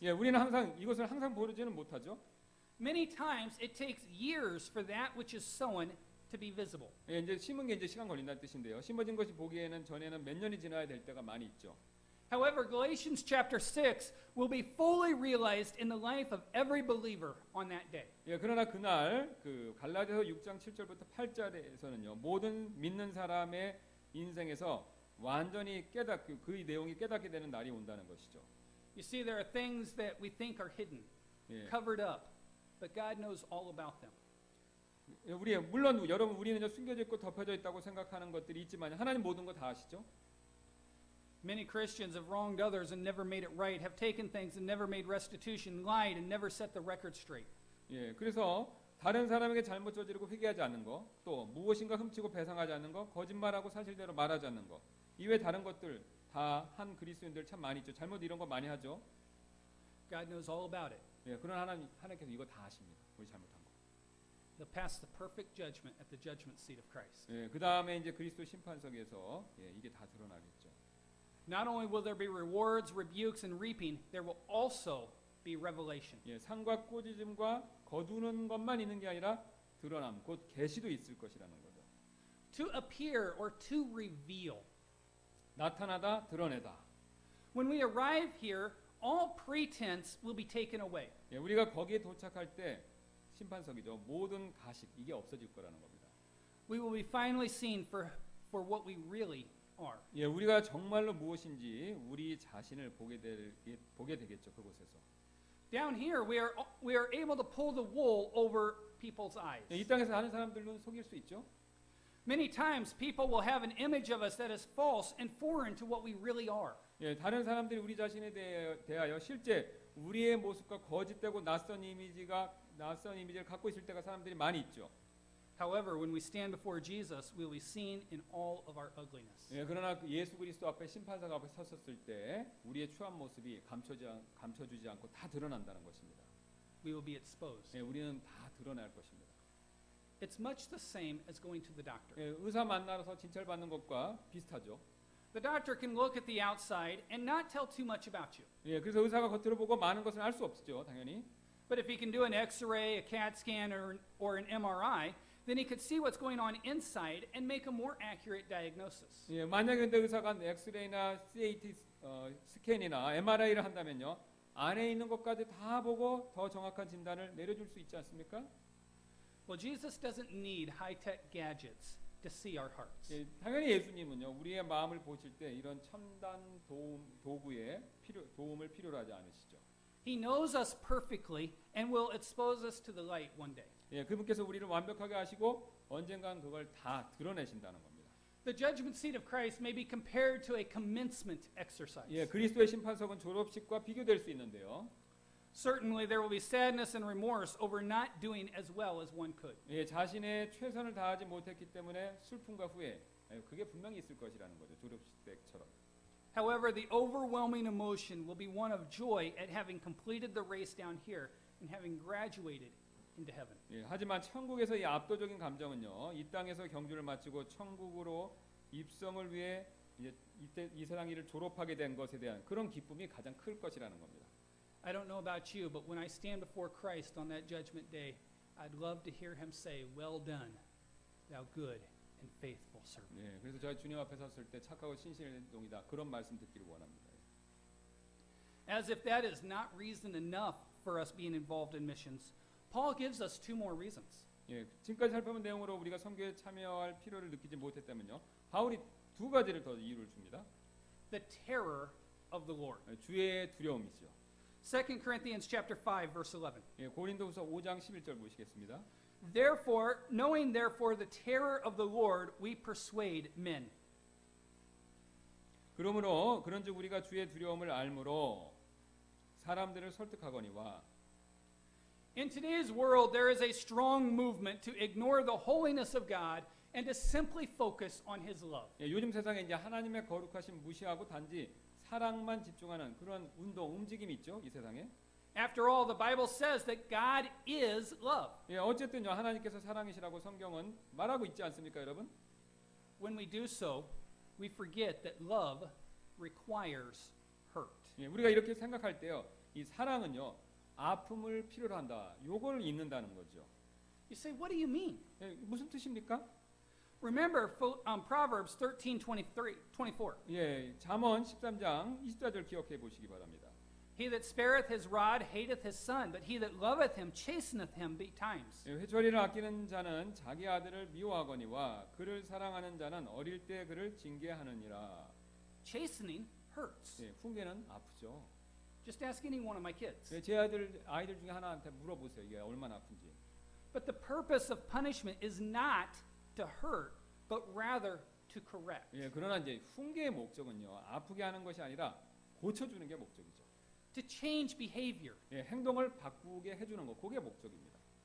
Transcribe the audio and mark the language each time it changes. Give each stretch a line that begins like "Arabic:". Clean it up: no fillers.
Korean: 예, 우리는 항상 이것을 항상 보지는 못하죠.
English: Many times it takes years for that which is sown to be visible.
Korean: 예, 이제 심은 게 이제 시간 걸린다는 뜻인데요. 심어진 것이 보기에는 전에는 몇 년이 지나야 될 때가 많이 있죠.
English: However, Galatians chapter 6 will be fully realized in the life of every believer on that day.
Korean: 예, 그러나 그날 그 갈라디아서 6장 7절부터 8절에서는요. 모든 믿는 사람의 인생에서 완전히 그 내용이 깨닫게 되는 날이 온다는 것이죠.
English: You see, there are things that we think are hidden, 예. covered up, but God knows all about them.
Korean: 물론 여러분 우리는 숨겨져 있고 덮여져 있다고 생각하는 것들이 있지만 하나님 모든 거 다 아시죠?
English: Many Christians have wronged others and never made it right, have taken things and never made restitution, lied and never set the record straight.
Korean: 예, 그래서 다른 사람에게 잘못 저지르고 회개하지 않는 거, 또 무엇인가 훔치고 배상하지 않는 거, 거짓말하고 사실대로 말하지 않는 거, 이외 다른 것들 다 한 그리스도인들 참 많이 있죠. 잘못 이런 거 많이 하죠.
English: God knows all about it.
Korean: 예, 그러나 하나님께서 이거 다 아십니다. 우리 잘못한 거.
English: They'll pass the perfect judgment at the judgment seat of Christ.
Korean: 예, 그 다음에 이제 그리스도 심판석에서 예, 이게 다 드러나겠죠.
English: Not only will there be rewards, rebukes, and reaping, there will also be revelation.
Korean: 예, 상과 꾸짖음과 거두는 것만 있는 게 아니라 드러남, 곧 계시도 있을 것이라는 거죠.
English: To appear or to reveal.
Korean: 나타나다, 드러내다.
English: When we arrive here, all pretense will be taken away.
Korean: 예, 우리가 거기에 도착할 때 심판석이죠. 모든 가식 이게 없어질 거라는 겁니다.
English: We will be finally seen for what we really are.
Korean: 예, 우리가 정말로 무엇인지 우리 자신을 보게 되겠죠. 그곳에서.
English: Down here, we are able to pull the wool over people's eyes.
Korean: 예, 이 땅에서 사는 사람들은 속일 수 있죠.
English: Many times, people will have an image of us that is false and foreign to what we really are.
Korean: 예, 다른 사람들이 우리 자신에 대하여 실제 우리의 모습과 거짓되고 낯선 이미지를 갖고 있을 때가 사람들이 많이 있죠.
English: However, when we stand before Jesus, we will be seen in all of our ugliness.
Korean: 예, 그러나 예수 그리스도 앞에 심판석 앞에 섰을 때 우리의 추한 모습이 감춰주지 않고 다 드러난다는 것입니다.
English: We will be exposed.
Korean: 예, 우리는 다 드러날 것입니다.
English: It's much the same as going to the doctor.
Korean: 예, 의사 만나서 진찰받는 것과 비슷하죠.
English: The doctor can look at the outside and not tell too much about you.
Korean: 예, 그래서 의사가 겉으로 보고 많은 것을 알 수 없죠, 당연히.
English: But if he can do an X-ray, a CAT scan, or an MRI, then he could see what's going on inside and make a more accurate diagnosis.
Korean: 예, 만약에 근데 의사가 엑스레이나 CAT 스캔이나 MRI를 한다면요, 안에 있는 것까지 다 보고 더 정확한 진단을 내려줄 수 있지 않습니까?
English: Well, Jesus doesn't need high-tech gadgets to see our hearts.
Korean: 예, 당연히 예수님은요, 우리의 마음을 보실 때 이런 첨단 도구의 도움을 필요로 하지 않으시죠.
English: He knows us perfectly and will expose us to the light one day.
Korean: 예, 그분께서 우리를 완벽하게 아시고 언젠간 그걸 다 드러내신다는 겁니다.
English: The judgment seat of Christ may be compared to a commencement exercise.
Korean: 예, 그리스도의 심판석은 졸업식과 비교될 수 있는데요.
English: Certainly there will be sadness and remorse over not doing as well as one could.
Korean: 예, 자신의 최선을 다하지 못했기 때문에 슬픔과 후회, 그게 분명히 있을 것이라는 거죠. 졸업식 때처럼.
English: However, the overwhelming emotion will be one of joy at having completed the race down here and having graduated into heaven.
Korean: 예, 하지만 천국에서 이 압도적인 감정은요, 이 땅에서 경주를 마치고 천국으로 입성을 위해 이제 이 세상 일을 졸업하게 된 것에 대한 그런 기쁨이 가장 클 것이라는 겁니다.
English: I don't know about you, but when I stand before Christ on that judgment day, I'd love to hear him say, "Well done, thou good and faithful servant."
Korean: 예, 그래서 제가 주님 앞에 섰을 때 착하고 신실한 종이다 그런 말씀 듣기를 원합니다.
English: As if that is not reason enough for us being involved in missions, Paul gives us two more reasons.
Korean: 예, 지금까지 살펴본 내용으로 우리가 선교에 참여할 필요를 느끼지 못했다면요, 바울이 두 가지를 더 이유를 줍니다.
English: The terror of the Lord.
Korean: 예, 주의 두려움이죠.
English: 2 Corinthians chapter 5 verse 11.
Korean: 예, 고린도후서 5장 11절 보시겠습니다.
English: Therefore, knowing therefore the terror of the Lord, we persuade men.
Korean: 그러므로 그런즉 우리가 주의 두려움을 알므로 사람들을 설득하거니와.
English: In today's world, there is a strong movement to ignore the holiness of God and to simply focus on his love.
Korean: 예, 요즘 세상에 이제 하나님의 거룩하심 무시하고 단지 사랑만 집중하는 그런 운동, 움직임이 있죠, 이 세상에.
English: After all, the Bible says that God is love.
Korean: 예, 어쨌든요, 하나님께서 사랑이시라고 성경은 말하고 있지 않습니까, 여러분?
English: When we do so, we forget that love requires hurt.
Korean: 예, 우리가 이렇게 생각할 때요, 이 사랑은요, 아픔을 필요로 한다. 요걸 잊는다는 거죠.
English: You say, what do you mean?
Korean: 예, 무슨 뜻입니까?
English: Remember Proverbs 13:24.
Korean: 예, 잠언 13장 24절 기억해 보시기 바랍니다.
English: He that spareth his rod hateth his son, but he that loveth him chasteneth him betimes.
Korean: 예, 회초리를 아끼는 자는 자기 아들을 미워하거니와 그를 사랑하는 자는 어릴 때 그를 징계하느니라.
English: Chastening hurts.
Korean: 예, 훈계는 아프죠.
English: Just ask any one of my kids.
Korean: 예, 제 아이들 중에 하나한테 물어보세요. 이게 얼마나 아픈지.
English: But the purpose of punishment is not to hurt, but rather to correct.
Korean: 예, 그러나 이제 훈계의 목적은요, 아프게 하는 것이 아니라 고쳐주는 게 목적이죠.
English: To change behavior.
Korean: 예, 행동을 바꾸게 해주는 거, 그게 목적입니다.